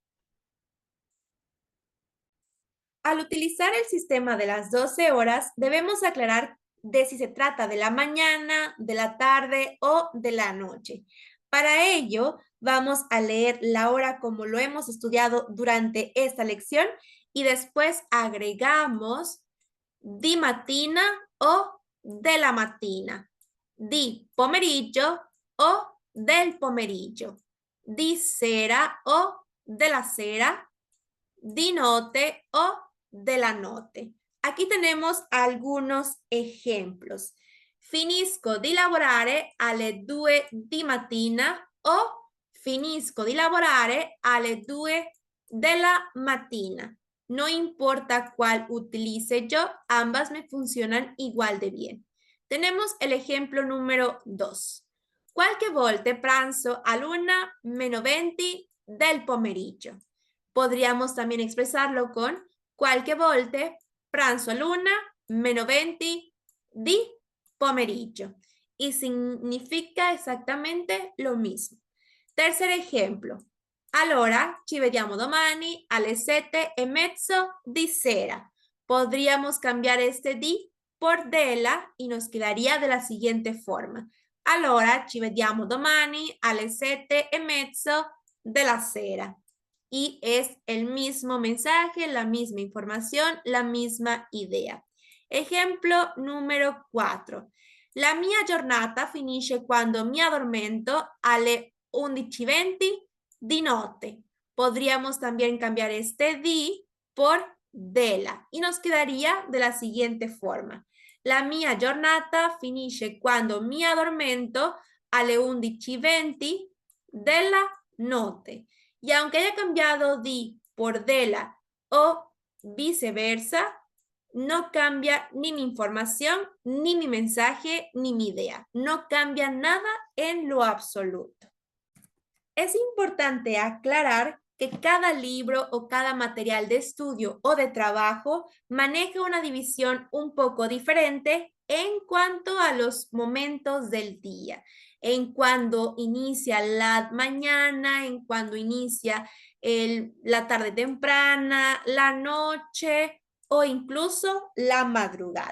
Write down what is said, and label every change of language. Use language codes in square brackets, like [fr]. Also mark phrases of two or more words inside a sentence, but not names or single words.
[es] Al utilizar el sistema de las 12 horas, debemos aclarar de si se trata de la mañana, de la tarde o de la noche. Para ello, vamos a leer la hora como lo hemos estudiado durante esta lección y después agregamos [it] di mattina o della mattina, di pomeriggio o del pomeriggio, di sera o della sera, di notte o della notte. [es] Aquí tenemos algunos ejemplos. [it] Finisco di lavorare alle 2 di mattina o finisco di lavorare alle 2 della mattina. [es] No importa cuál utilice yo, ambas me funcionan igual de bien. Tenemos el ejemplo número 2. [it] Qualche volte pranzo all'1 meno 20 del pomeriggio. [es] Podríamos también expresarlo con [it] qualche volte pranzo all'1 meno 20 di pomeriggio. [es] Y significa exactamente lo mismo. Tercer ejemplo. [it] Allora ci vediamo domani alle 7:30 di sera. [es] Podríamos cambiar este di por della y nos quedaría de la siguiente forma. [it] Allora ci vediamo domani alle 7:30 della sera. [es] Y es el mismo mensaje, la misma información, la misma idea. Ejemplo número 4. [it] La mia giornata finisce quando mi addormento alle 11:20 di notte. [es] Podríamos también cambiar este di por della y nos quedaría de la siguiente forma. [it] La mia giornata finisce quando mi addormento alle 11:20 della notte. [es] Y aunque haya cambiado di por della o viceversa, no cambia ni mi información, ni mi mensaje, ni mi idea. No cambia nada en lo absoluto. Es importante aclarar que cada libro o cada material de estudio o de trabajo maneja una división un poco diferente en cuanto a los momentos del día, en cuando inicia la mañana, en cuando inicia la tarde temprana, la noche o incluso la madrugada.